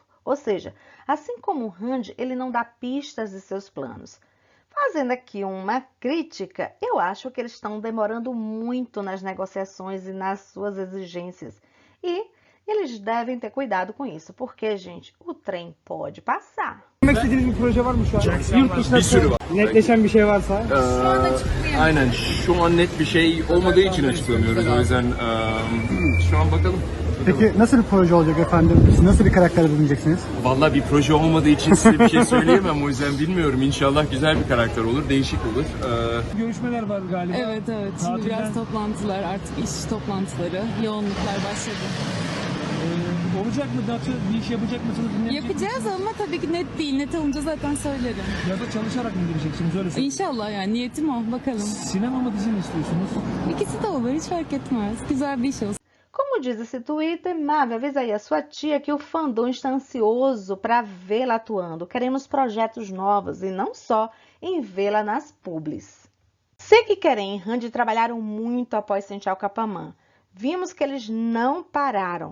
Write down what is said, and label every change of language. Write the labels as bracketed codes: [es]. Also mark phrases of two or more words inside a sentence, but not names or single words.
[pt] Ou seja, assim como o Hande, ele não dá pistas de seus planos. Fazendo aqui uma crítica, eu acho que eles estão demorando muito nas negociações e nas suas exigências. E eles devem ter cuidado com isso, porque, gente, o trem pode passar. [tr] Demek istediğiniz bir proje var mı şu an? Yurt dışında Bir sürü var. netleşen bir şey varsa. Aynen. Şu an net bir şey olmadığı için açıklamıyoruz. O yüzden şu an bakalım. Peki nasıl bir proje olacak efendim? Siz nasıl bir karakter edineceksiniz? Vallahi bir proje olmadığı için size bir şey söyleyemem. O yüzden bilmiyorum. İnşallah güzel bir karakter olur. Değişik olur. Görüşmeler var galiba. Evet. Şimdi biraz toplantılar, artık iş toplantıları, yoğunluklar başladı. Olacak mı? Datı bir iş yapacak mısınız? Yapacağız ama tabii ki net değil. Net olunca zaten söylerim. Ya da çalışarak mı gireceksiniz? Öyle söyleyeyim. İnşallah yani niyetim o. Bakalım. Sinema mı dizi mi istiyorsunuz? İkisi de olur. Hiç fark etmez. Güzel bir iş olsun. [pt] Como diz esse Twitter, Marvel, avisa aí a sua tia que o fandom está ansioso para vê-la atuando. Queremos projetos novos e não só em vê-la nas publis. Sei que Kerem e Hande trabalharam muito após Sentir Capamã. Vimos que eles não pararam.